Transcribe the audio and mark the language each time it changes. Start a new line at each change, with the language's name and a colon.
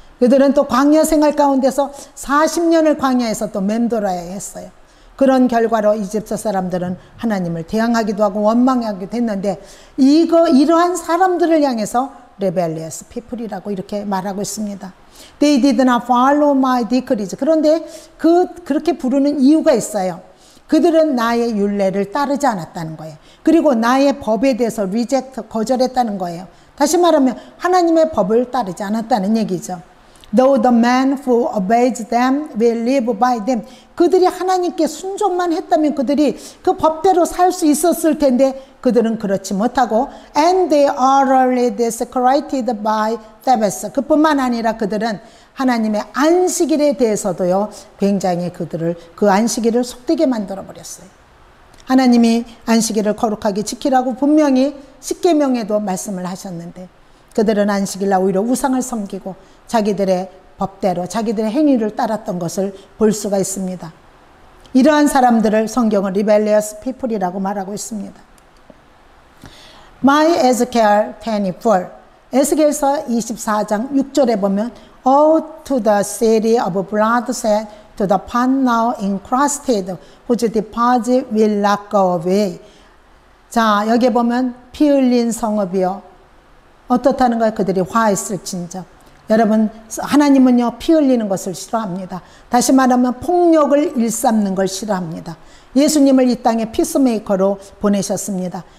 Korean: 그들은 또 광야 생활 가운데서 40년을 광야에서 또 맴돌아야 했어요. 그런 결과로 이집트 사람들은 하나님을 대항하기도 하고 원망하기도 했는데 이러한 사람들을 향해서
English: rebellious people
Korean: 이라고 이렇게 말하고 있습니다.
English: They did not follow my decrees.
Korean: 그런데 그렇게 부르는 이유가 있어요. 그들은 나의 율례를 따르지 않았다는 거예요. 그리고 나의 법에 대해서 거절했다는 거예요. 다시 말하면 하나님의 법을 따르지 않았다는 얘기죠.
English: Though the man who obeys them will live by them.
Korean: 그들이 하나님께 순종만 했다면 그들이 그 법대로 살 수 있었을 텐데 그들은 그렇지 못하고
English: and they utterly desecrated by Sabbath.
Korean: 그뿐만 아니라 그들은 하나님의 안식일에 대해서도요 굉장히 그 안식일을 속되게 만들어 버렸어요. 하나님이 안식일을 거룩하게 지키라고 분명히 십계명에도 말씀을 하셨는데 그들은 안식일날 오히려 우상을 섬기고 자기들의 법대로 자기들의 행위를 따랐던 것을 볼 수가 있습니다. 이러한 사람들을 성경은
English: rebellious people
Korean: 이라고 말하고 있습니다.
English: My Ezekiel 24,
Korean: 에스겔서 24장 6절에 보면
English: Oh to the city of bloodshed, to the path now encrusted, whose deposit will not go away.
Korean: 자, 여기에 보면 피 흘린 성읍이요. 어떻다는 거예요? 그들이 화했을진저. 여러분, 하나님은요 피 흘리는 것을 싫어합니다. 다시 말하면 폭력을 일삼는 걸 싫어합니다. 예수님을 이 땅에 피스메이커로 보내셨습니다.